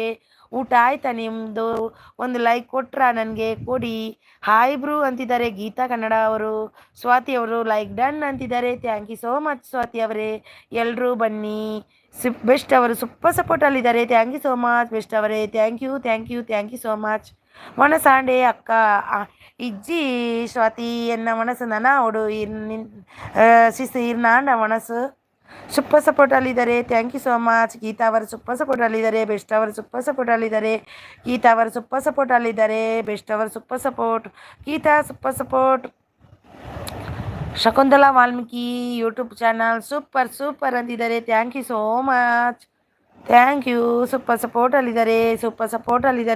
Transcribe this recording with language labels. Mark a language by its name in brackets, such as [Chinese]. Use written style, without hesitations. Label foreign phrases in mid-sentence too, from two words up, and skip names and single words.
[Kannada] ಊಟ ಆಯ್ತಾ ನಿಮ್ಮದು? ಒಂದು ಲೈಕ್ ಕೊಟ್ರಾ ನನಗೆ ಕೊಡಿ. ಹಾಯ್ ಬ್ರೂ ಅಂತಿದ್ದಾರೆ ಗೀತಾ ಕನ್ನಡ ಅವರು. ಸ್ವಾತಿ ಅವರು [English] like done [Kannada] ಅಂತಿದ್ದಾರೆ. [English] thank you so much [Kannada] ಸ್ವಾತಿ ಅವರೇ. ಎಲ್ಲರೂ ಬನ್ನಿ. ಬೆಸ್ಟ್ ಅವರು [English] super support [Kannada] ಅಲ್ಲಿದ್ದಾರೆ. [English] thank you so much ಬೆಸ್ಟ್ ಅವರೇ. thank you so much. [Tulu] ಮನಸಾಂಡೆ ಅಕ್ಕ ಇಜ್ಜಿ ಸ್ವಾತಿ ಎನ್ನ ಮನಸ್ಸು ನನೋಡು ಸಿಸಿ ಇರ್ನಾಂಡ ಮನಸ್ಸು [English] super support [Tulu] ಅಲ್ಲಿದ್ದಾರೆ. [English] thank you so much. [Kannada] ಗೀತಾ ಅವರು [English] super support [Kannada] ಅಲ್ಲಿದ್ದಾರೆ. ಬೆಸ್ಟ್ ಅವರು [English] super support [Kannada] ಅಲ್ಲಿದ್ದಾರೆ. ಗೀತಾ ಅವರು [English] super support [Kannada] ಅಲ್ಲಿದ್ದಾರೆ. ಬೆಸ್ಟ್ ಅವರು [English] super support. ಗೀತಾ super support. [Kannada] ಶಕುಂತಲಾ ವಾಲ್ಮೀಕಿ ಯೂಟ್ಯೂಬ್ ಚಾನಲ್ [English] super super [Kannada] ಅಂತಿದ್ದಾರೆ. [English] thank you so much. thank you. super support ಅಲ್ಲಿದ್ದಾರೆ.